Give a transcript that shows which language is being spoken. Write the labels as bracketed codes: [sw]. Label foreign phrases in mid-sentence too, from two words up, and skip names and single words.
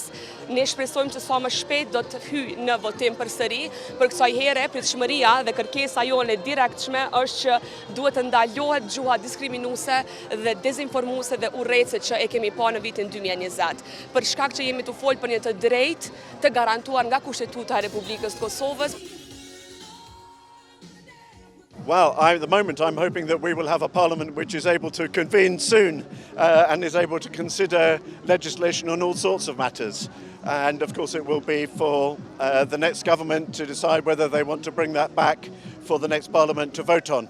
[sq] Ne shpresojmë që sa më shpejt do të hyjë në votim përsëri, për kësaj here pritshmëria dhe kërkesa jone direktshme është që duhet të ndalohet gjuha diskriminuese dhe dezinformuese dhe urrëcet që e kemi pa në vitin 2020. Për shkak që jemi të folë për një të drejtë të garantuar nga Kushtetuta e Republikës të Kosovës. [en] Well, at the moment I'm hoping that we will have a parliament which is able to convene soon and is able to consider legislation on all sorts of matters. And of course it will be for the next government to decide whether they want to bring that back for the next parliament to vote on.